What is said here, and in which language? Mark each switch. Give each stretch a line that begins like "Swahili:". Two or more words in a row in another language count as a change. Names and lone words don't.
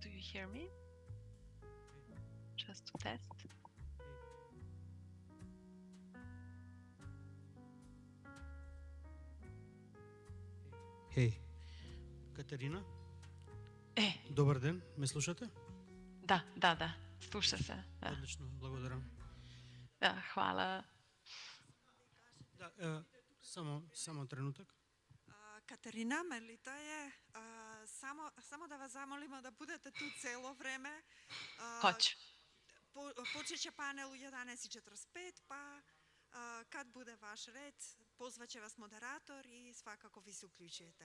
English: hear me? Just to test.
Bulgarian: Хей, Катерина, Е, добър ден, ме слушате?
Serbian: da, sluša se. Da,
Bulgarian: Отлично, благодаря.
Serbian: da, hvala. Да, само trenutak. Katarina, Melita je. Samo da vas zamolimo da budete tu celo vreme. Hoću. Počet će panel u 11:45, pa kad bude vaš red, pozvaće vas moderator i svakako vi se uključujete.